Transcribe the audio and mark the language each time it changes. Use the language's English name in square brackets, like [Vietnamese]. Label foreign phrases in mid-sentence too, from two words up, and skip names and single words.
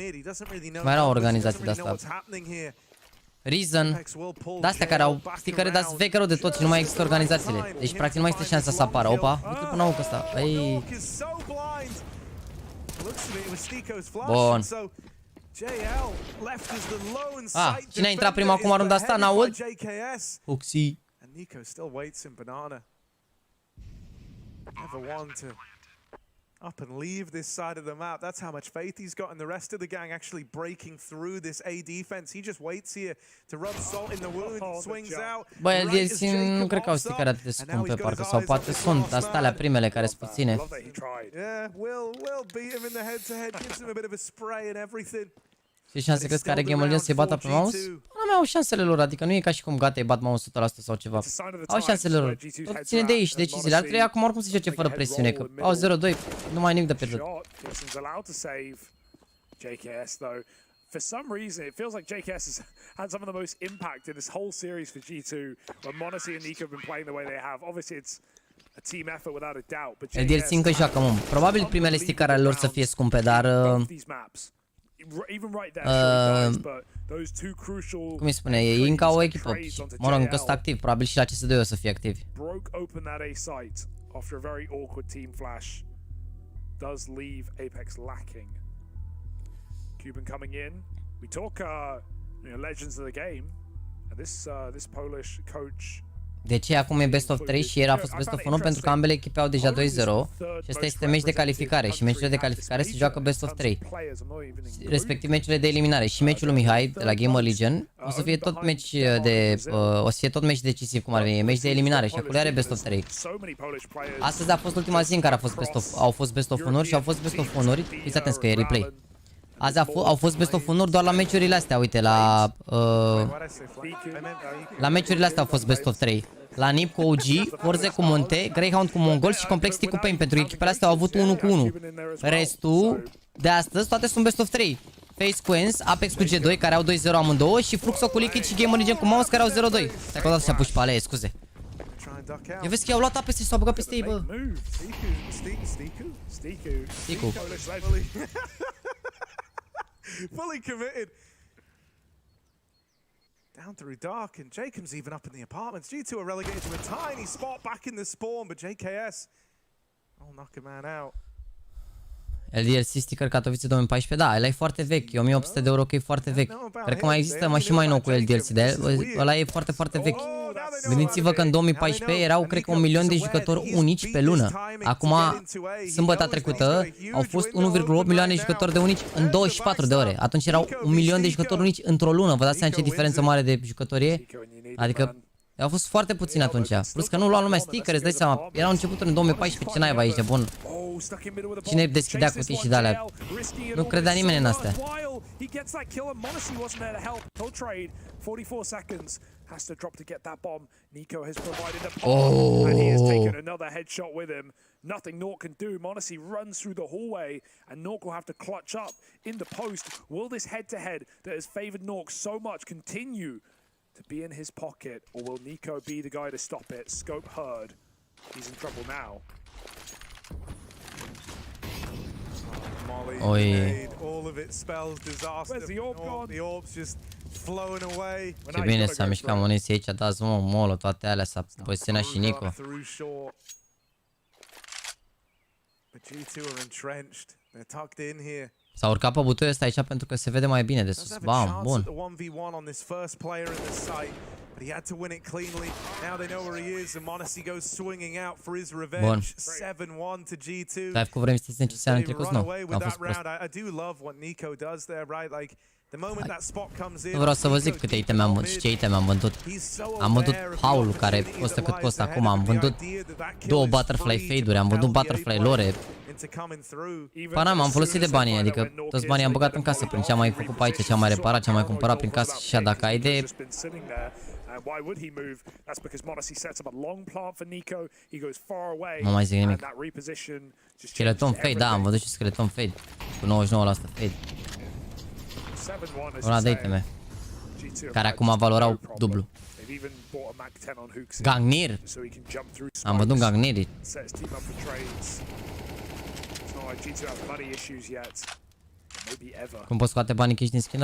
[Romanian] Mai erau organizații de-asta. Reason, de-astea care au stickere, dar vechi rău de tot și nu mai există organizațiile. Deci practic nu mai este șansa să apară. Opa, uite până la ăsta. Ei. Bun. Cine a intrat prima acum runda asta? N-aud? Huxi. [English] Up and leave this side of the map. That's how much faith he's got in the rest of the gang actually breaking through this A defense. He just waits here to rub salt in the wound, swings out. [Romanian] Bă, nu cred că au sticare atât de scumpe, parcă, sau poate sunt astea primele care sunt puține. [English] Yeah, Will beat him in the head-to-head, gives him a bit of a spray and everything. [Romanian] Și șanse crezi că are GAMERLEGION să-i bată pe mouse? Nu mai au șansele lor, adică nu e ca și cum gata, îi bat mouse 100% sau ceva. Au șansele lor. Tot ține de ei și deciziile. Ar trebui acum oricum să joace fără presiune, că au 0-2, nu mai nimic de pierdut. [English] For some reason, it feels like JKS has had some of the most impact in this whole series for G2, when m0NESY and Nico have been playing the way they have. Obviously, it's a team effort without a doubt, but [Romanian] JKS încă joacă, mă. Probabil primele sticare ale lor să fie scumpe, dar cum îi spune, ei încă au o echipă. Mă rog, încă sunt activ, probabil și la CS2 o să fie activi. [English] Cuban coming in. We talk legends of the game, and this Polish coach. [Romanian] De ce acum e [English] best of 3 [Romanian] și ieri a fost [English] best of 1 [Romanian] pentru că ambele echipe au deja 2-0 și ăsta este meci de calificare și meciurile de calificare se joacă [English] best of 3, [Romanian] respectiv meciurile de eliminare și meciul lui Mihai de la GAMERLEGION o să fie tot meci meci decisiv, cum ar veni, meci de eliminare și acolo are [English] best of 3. [Romanian] Astăzi a fost ultima zi în care au fost [English] best of 1- [Romanian] uri și au fost [English] best of 1- [Romanian] uri, fiți atenți că e replay. Azi au fost [English] best of 1- [Romanian] uri doar la meciurile astea, uite, la meciurile astea au fost [English] best of 3. [Romanian] La NIP cu OG, Forze cu Monte, Greyhound cu Mongol și Complexity cu Pain, pentru că echipele astea au avut 1 cu 1. Restul de astăzi toate sunt [English] best of 3. [Romanian] Face cu Ens, Apex cu G2 care au 2-0 amândouă și Fluxo cu Liquid și GAMERLEGION cu MOUZ care au 0-2. Stai că o dată și-a pus pe alea, scuze. Eu vezi că i-au luat apese și s-au băgat peste ei, bă. Sticu. [English] Fully committed. Down through dark, and Jacob's even up in the apartments. G2 are relegated to a tiny spot back in the spawn, but JKS will knock a man out. [Romanian] LDLC sticker Katowice 2014, da, ăla e foarte vechi, e 1800 de euro, că e foarte vechi. Cred că mai există și mai nou cu LDLC, de ăla e foarte, foarte vechi. Gândiți-vă că în 2014 erau, cred că, 1 milion de jucători unici pe lună. Acum, sâmbătă trecută, au fost 1,8 milioane de jucători de unici în 24 de ore. Atunci erau 1 milion de jucători unici într-o lună. Vă dați seama ce diferență mare de jucătorie? Adică, au fost foarte puțini atunci. Plus că nu lua lumea sticker, îți dai seama. Erau începuturi în 2014, ce naiba aici de bun. Cine deschidea cutii de alea? Nu credea nimeni în astea. [English] Has to drop to get that bomb. Nico has provided a bomb, and he has taken another headshot with him. Nothing Nork can do. m0NESY runs through the hallway, and Nork will have to clutch up in the post. Will this head-to-head that has favored Nork so much continue to be in his pocket, or will Nico be the guy to stop it? Scope heard. He's in trouble now. Molly made all of it spells disaster. Where's the orb gone? The orb's just flowing away. [Romanian] Ce bine s-a mișcat m0NESY aici, dați molo, toate alea, s-a poziționat și Nico. [English] But G2 are entrenched. They're tucked in here. [Romanian] S-a urcat pe butoiul ăsta aici pentru că se vede mai bine de sus. Bam, bun. [English] But he had to win it cleanly. Now they know where he is, and m0NESY goes swinging out for his [Romanian] Bun. [English] revenge. 7-1 to G2. [Romanian] Live cu vrem să ce anul trecut, nu. Am fost prost. I do love what Nico does there, right? Like the moment that spot comes in. Nu vreau să vă zic câte iteme am vândut și ce iteme am vândut. Am vândut Paul-ul care costă cât costă acum, am vândut 2 butterfly fade-uri, am vândut butterfly lore. Pana, m-am folosit de banii, adică toți banii am băgat în casă prin ce am mai făcut pe aici, ce am mai reparat, ce am mai cumpărat prin casă și așa, dacă ai de... [English] Why would he move? That's because m0NESY sets up a long plant for Nico. He goes far away. [Romanian] Nu mai zic nimic. [English] And that reposition just [Romanian] Skeleton fade, da, am văzut și skeleton fade. Cu 99% fade. Una de iteme. Care acum valorau dublu. Gangnir. Am văzut Gangniri. Cum poți scoate banii cash din skin-uri?